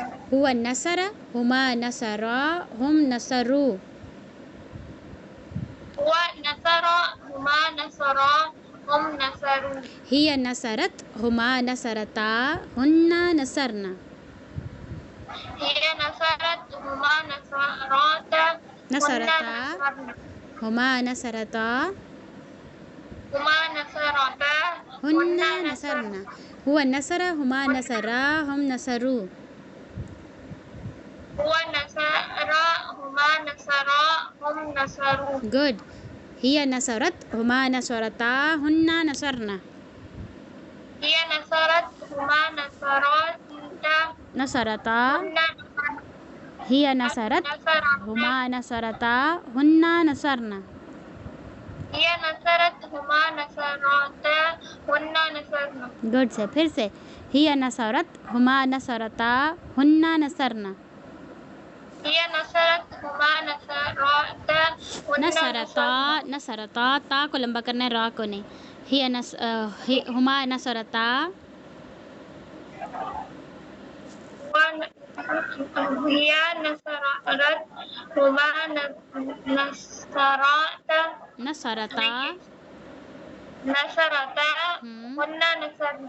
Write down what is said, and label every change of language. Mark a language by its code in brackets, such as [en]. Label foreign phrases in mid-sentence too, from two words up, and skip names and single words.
[ar] هو نصر هما نصرا هم نصروا. هو نصرا هما نصرا هم نصروا. هي نصرت هما نصرتا هن نصرن. هي نصرت هما نصرتا نصرتا هما نصرتا هما نصرتا هن نصرن. هو نصر هما نصرا هم نصروا. هو نصرا هما نصرا هم نصروا. [hi] गुड। [ar] هي نصرت هما نصرتا هن نصرن. هي نصرت هما نصرتا नसरता हुन्ना هي نصرت هما نصرتا هن نصرن. هي نصرت هما نصرتا هن نصرن. [hi] गुड से। फिर से। [ar] هي نصرت هما نصرتا هن نصرن. هي نصرت هما نصرتا هن نصرتا نصرتا [hi] ता को लंबा करना है, रा को नहीं। [ar] هي هما نصرتا هي نصرت هما نصرتا नसरता نصرتا هن نصرن.